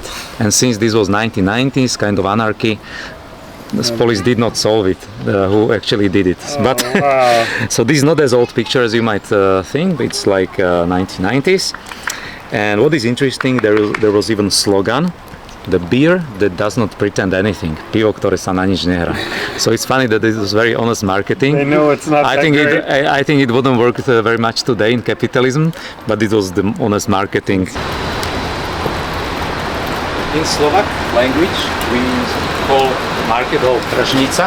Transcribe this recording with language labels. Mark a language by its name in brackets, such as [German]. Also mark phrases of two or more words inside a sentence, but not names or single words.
[English] And since this was 1990s, kind of anarchy, the police did not solve it. Who actually did it? But so this is not as old picture as you might think. It's like 1990s. And what is interesting, there was even slogan: the beer that does not pretend anything. [Slovak] Pivo, ktoré sa na nič nehrá. [English] So it's funny that this was very honest marketing. They know it's not I think it wouldn't work very much today in capitalism, but it was the honest marketing. In Slovak language, we call market hall Tržnica.